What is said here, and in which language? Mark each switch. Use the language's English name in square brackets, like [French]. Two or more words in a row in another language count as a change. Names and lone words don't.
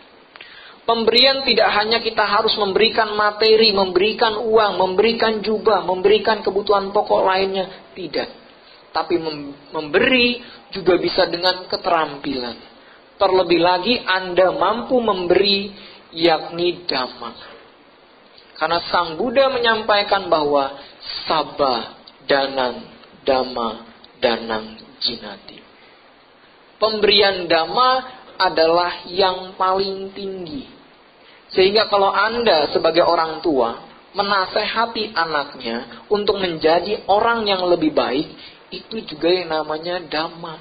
[Indonesian] Pemberian tidak hanya kita harus memberikan materi, memberikan uang, memberikan jubah, memberikan kebutuhan pokok lainnya. Tidak. Tapi memberi juga bisa dengan keterampilan. Terlebih lagi Anda mampu memberi, yakni dhamma. Karena Sang Buddha menyampaikan bahwa [Pali] sabba danang dhamma danang jinati. [Indonesian] Pemberian dhamma adalah yang paling tinggi. Sehingga kalau Anda sebagai orang tua menasehati anaknya untuk menjadi orang yang lebih baik, itu juga yang namanya dhamma.